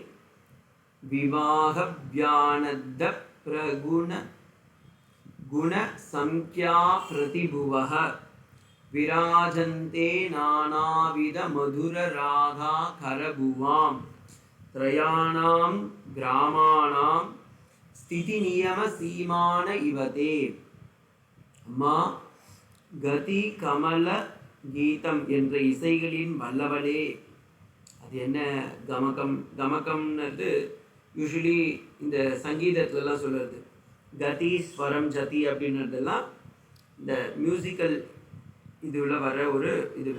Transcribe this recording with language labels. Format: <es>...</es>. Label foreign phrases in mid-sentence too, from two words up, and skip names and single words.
<sa>विवाहव्यानद्ध प्रगुण गुणसंख्या प्रतिभुवः विराजन्ते नानाविध मधुर रागा करभुवां त्रयाणां ग्रामाणां स्थिति नियम सीमान इवते.</sa> <ta>அம்மா கதி கமல கீதம் என்ற இசைகளின் வல்லவளே. அது என்ன கமகம்? கமகம்ன்றது யூஸ்வலி இந்த சங்கீதத்துலலாம் சொல்கிறது. கதி ஸ்வரம் ஜதி அப்படின்றதெல்லாம் இந்த மியூசிக்கல் இதுல வர ஒரு இது.</ta>